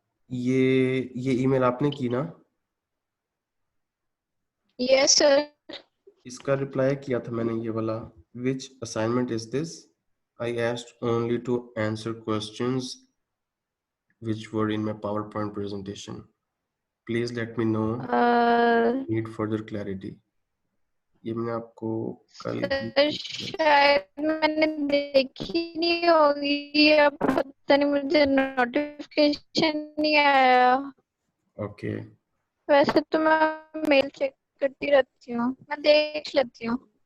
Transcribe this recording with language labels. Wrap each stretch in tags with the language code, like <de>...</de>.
<hi>ये ईमेल आपने की ना?</hi> <en>Yes sir.</en> <hi>इसका रिप्लाई किया था मैंने, ये वाला,</hi> <en>Which assignment is this, I asked only to answer questions which were in my PowerPoint presentation. Please let me know, need further clarity.</en> <hi>ये मैंने आपको कल ही सर शायद मैंने देखी नहीं होगी, या पता नहीं, मुझे नोटिफिकेशन नहीं आया। ओके। वैसे तो मैं मेल चेक करती रहती हूँ, मैं देख लेती हूँ।</hi>